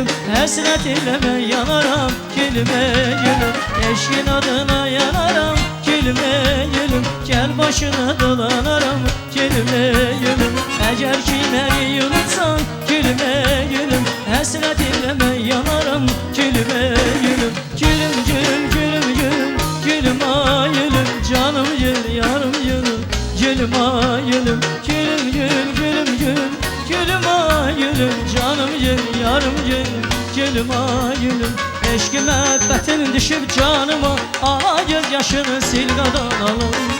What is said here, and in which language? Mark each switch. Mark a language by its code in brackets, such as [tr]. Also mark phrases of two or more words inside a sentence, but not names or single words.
[tr] Hasret ile ben yanarım gülme gülüm. Eşkin adına yanarım gülme gülüm. Gel başına dolanarım gülme gülüm. Eğer ki beni unutsan gülme gülüm. Hasret ile ben yanarım gülme gülüm. Gülüm gülüm gülüm gülüm. Gülüm ah gülüm, canım gül, yarım gülüm. Gülüm ah gülüm, gülüm gül, gülüm gül. Gülüm ah gülüm, canım gül, yarım gül. Gülüm ah gülüm. [az] Eşki muhabbetin düşüp canıma, ala göz yaşını sil kadanalım.